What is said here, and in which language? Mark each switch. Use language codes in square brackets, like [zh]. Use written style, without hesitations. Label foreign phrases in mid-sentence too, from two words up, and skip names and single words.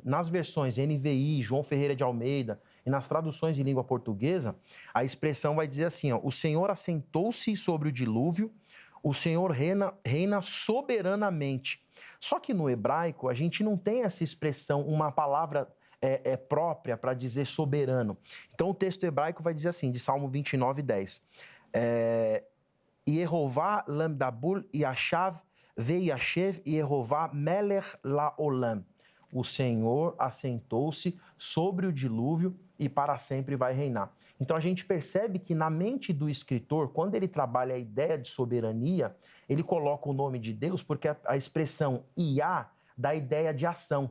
[pt] Nas versões NVI, João Ferreira de Almeida e nas traduções em língua portuguesa, a expressão vai dizer assim, o Senhor assentou-se sobre o dilúvio, o Senhor reina soberanamente. Só que no hebraico, a gente não tem essa expressão, uma palavra própria para dizer soberano. Então, o texto hebraico vai dizer assim, de Salmo 29:10. [he] יהוה למבול ישב וישב יהוה מלך לעולם. [pt] O Senhor assentou-se sobre o dilúvio e para sempre vai reinar. Então a gente percebe que na mente do escritor, quando ele trabalha a ideia de soberania, ele coloca o nome de Deus porque a expressão Iá dá a ideia de ação.